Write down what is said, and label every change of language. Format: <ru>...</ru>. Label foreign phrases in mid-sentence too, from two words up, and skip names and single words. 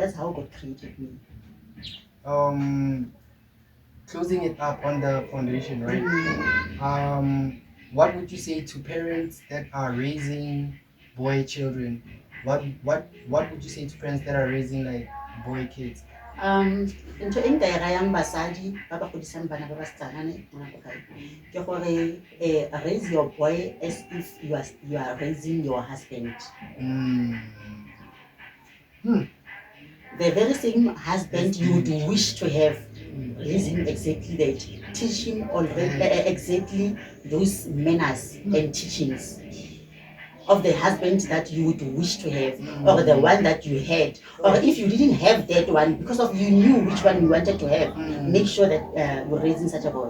<en>That's how God created me. Closing it up on the foundation, right? What would you say to parents that are raising boy children? What would you say to parents that are raising like boy kids?</en> <tn>Ntho e nka e rayang basadi ba ba godisang bana ba basetsanyane mona ko gae ke gore</tn> <en>raise your boy as if you are raising your husband. The very same husband you would wish to have, raise him exactly that. Teach him already exactly those manners and teachings of the husband that you would wish to have, or the one that you had, or if you didn't have that one because of you knew which one you wanted to have, make sure that you're raising such a boy.</en>